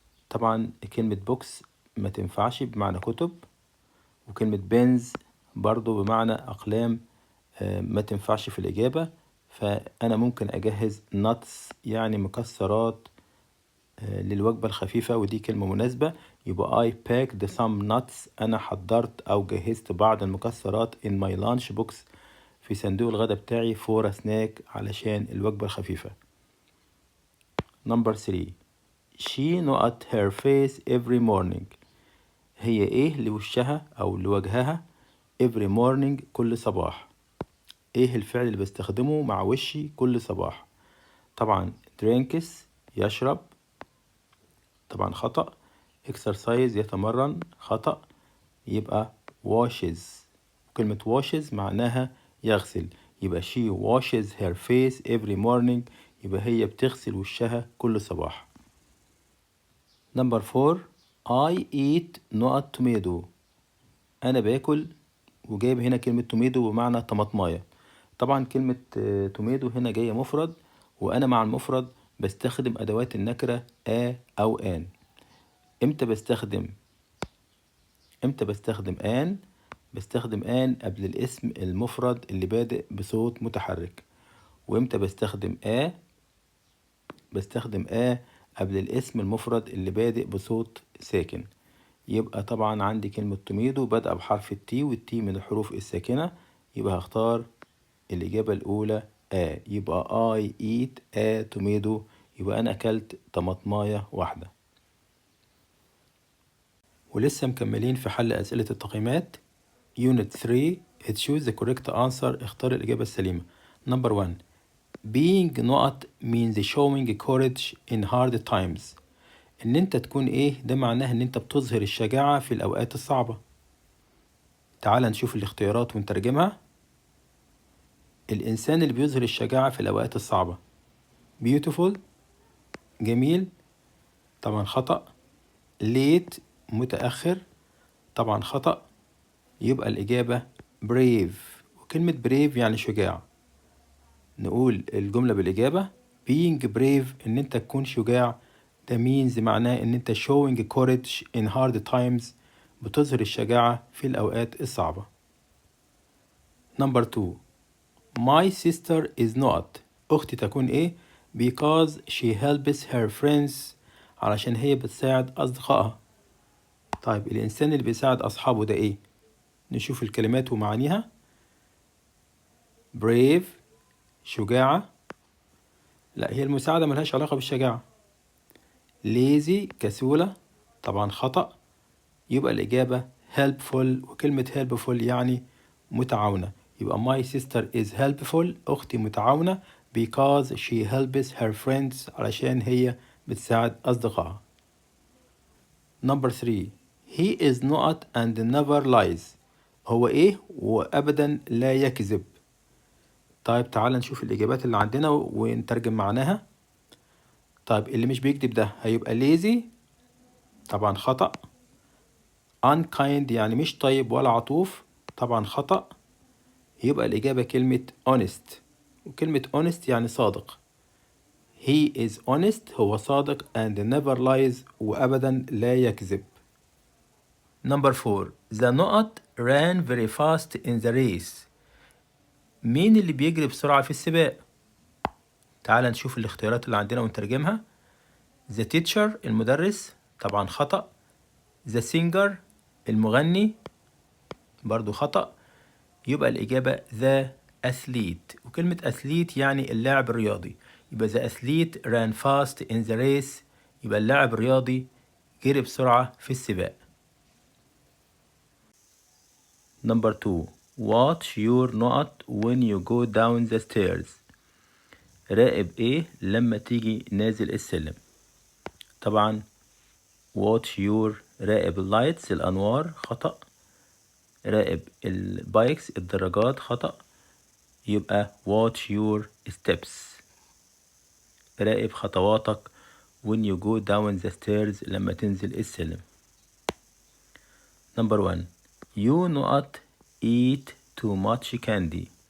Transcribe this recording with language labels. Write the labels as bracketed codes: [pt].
[ar] طبعا كلمة بوكس ما تنفعش بمعنى كتب، وكلمة بنز برضو بمعنى أقلام ما تنفعش في الإجابة. فأنا ممكن أجهز nuts يعني مكسرات للوجبة الخفيفة، ودي كلمة مناسبة. [en] يبقى I packed some nuts. [ar] أنا حضرت أو جهزت بعض المكسرات [en] in my lunch box [ar] في صندوق الغداء بتاعي [en] for a snack [ar] علشان الوجبة الخفيفة. [en] Number 3. She not her face every morning. [ar] هي ايه لوشها او لوجهها [en] every morning [ar] كل صباح. ايه الفعل اللي بستخدمه مع وشي كل صباح؟ طبعا drinks يشرب، طبعا خطأ. exercise يتمرن، خطأ. يبقى washes. كلمة washes معناها يغسل. [en] يبقى she washes her face every morning. [ar] يبقى هي بتغسل وشها كل صباح. [en] Number 4. I eat نقط tomato. [ar] أنا باكل، وجايب هنا كلمة توميدو بمعنى طماطماية. طبعا كلمة توميدو هنا جاية مفرد، وأنا مع المفرد بستخدم أدوات النكرة أو آن. امتى بستخدم آن؟ بستخدم آن قبل الاسم المفرد اللي بادئ بصوت متحرك. وامتى بستخدم بستخدم قبل الاسم المفرد اللي بادئ بصوت ساكن. يبقى طبعا عندي كلمة توميدو بادئة بحرف التي، والتي من الحروف الساكنة، يبقى هختار الإجابة الأولى يبقى [en] I eat a tomato، [ar] يبقى أنا أكلت طماطماية واحدة. ولسه مكملين في حل أسئلة التقييمات. [en] Unit 3 choose the correct answer، [ar] اختار الإجابة السليمة. [en] Number 1 being not means showing courage in hard times. [ar] إن أنت تكون ده معناه إن أنت بتظهر الشجاعة في الأوقات الصعبة. تعال نشوف الاختيارات ونترجمها. الإنسان اللي بيظهر الشجاعة في الأوقات الصعبة beautiful، جميل، طبعا خطأ. late، متأخر، طبعا خطأ. يبقى الإجابة brave، وكلمة brave يعني شجاع. نقول الجملة بالإجابة being brave، إن أنت تكون شجاع، ده means معناه إن أنت [en] showing courage in hard times، [ar] بتظهر الشجاعة في الأوقات الصعبة. [en] Number 2 my sister is not، [ar] أختي تكون [en] because she helps her friends، [ar] علشان هي بتساعد أصدقائها. طيب الإنسان اللي بيساعد أصحابه ده نشوف الكلمات ومعانيها. brave، شجاعة، لا هي المساعدة ملهاش علاقة بالشجاعة. lazy، كسولة، طبعا خطأ. يبقى الإجابة helpful، وكلمة helpful يعني متعاونة. [en] يبقى my sister is helpful، [ar] أختي متعاونة [en] because she helps her friends، [ar] علشان هي بتساعد أصدقائها. [en] Number 3 he is not and never lies، [ar] هو وأبدا لا يكذب. طيب تعال نشوف الإجابات اللي عندنا ونترجم معناها. طيب اللي مش بيكذب ده هيبقى lazy، طبعا خطأ. unkind يعني مش طيب ولا عطوف، طبعا خطأ. يبقى الإجابة كلمة honest، وكلمة honest يعني صادق. [en] he is honest، [ar] هو صادق، [en] and never lies، [ar] وأبدا لا يكذب. [en] Number 4 the نقط ran very fast in the race، [ar] مين اللي بيجري بسرعة في السباق؟ تعال نشوف الاختيارات اللي عندنا ونترجمها. the teacher، المدرس، طبعا خطأ. the singer، المغني، برضو خطأ. يبقى الإجابة the athlete، وكلمة athlete يعني اللاعب الرياضي. يبقى [en] the athlete ran fast in the race، [ar] يبقى اللاعب الرياضي جري بسرعة في السباق. [en] Number 2 watch your نقط when you go down the stairs، [ar] راقب لما تيجي نازل السلم. طبعا watch your، راقب اللايتس، الأنوار، خطأ. راقب البايكس، الدراجات، خطأ. [en] يبقى watch your steps، [ar] راقب خطواتك [en] when you go down the stairs، [ar] لما تنزل السلم. [en] Number 1 you not eat too much candy.